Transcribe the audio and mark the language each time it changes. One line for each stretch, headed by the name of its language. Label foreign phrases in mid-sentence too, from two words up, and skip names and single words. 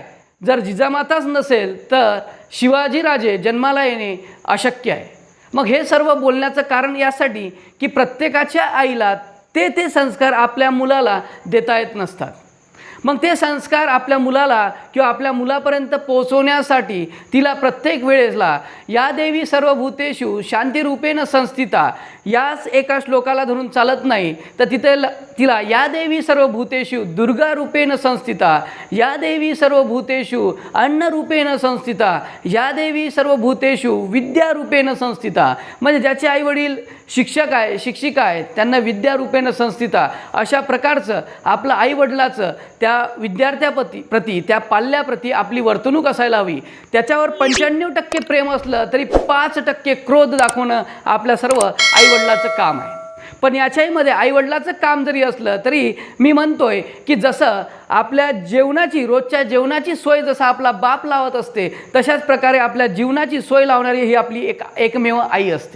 Marathi: जर जिजामाताच नसेल तर शिवाजीराजे जन्माला येणे अशक्य आहे. मग हे सर्व बोलण्याचं कारण यासाठी की प्रत्येकाच्या आईला ते संस्कार आपल्या मुलाला देता येत नसतात. मग ते संस्कार आपल्या मुलाला किंवा आपल्या मुलापर्यंत पोहोचवण्यासाठी तिला प्रत्येक वेळेसला
Sanskrit: या देवी सर्वभूतेषु शांतिरूपेण संस्थिता
Marathi: याच एका श्लोकाला धरून चालत नाही, तर तिला
Sanskrit: या देवी सर्वभूतेषु दुर्गारूपेण संस्थिता, या देवी सर्वभूतेषु अन्नरूपेण संस्थिता, या देवी सर्वभूतेषु विद्यारूपेण संस्थिता.
Marathi: म्हणजे ज्याचे आईवडील शिक्षक आहे, शिक्षिका आहेत, त्यांना
Sanskrit: विद्यारूपेण संस्थिता
Marathi: अशा प्रकारचं आपलं आईवडिलाचं त्या विद्यार्थ्याप्रती त्या पाल्याप्रती आपली वर्तणूक असायला हवी. त्याच्यावर 95% प्रेम असलं तरी 5% क्रोध दाखवणं आपल्या सर्व आईवडिलाचं काम आहे. पण याच्याहीमध्ये आईवडिलाचं काम जरी असलं तरी मी म्हणतोय की जसं आपल्या जेवणाची, रोजच्या जेवणाची सोय जसं आपला बाप लावत असते, तशाच प्रकारे आपल्या जीवनाची सोय लावणारी ही आपली एकमेव आई असते.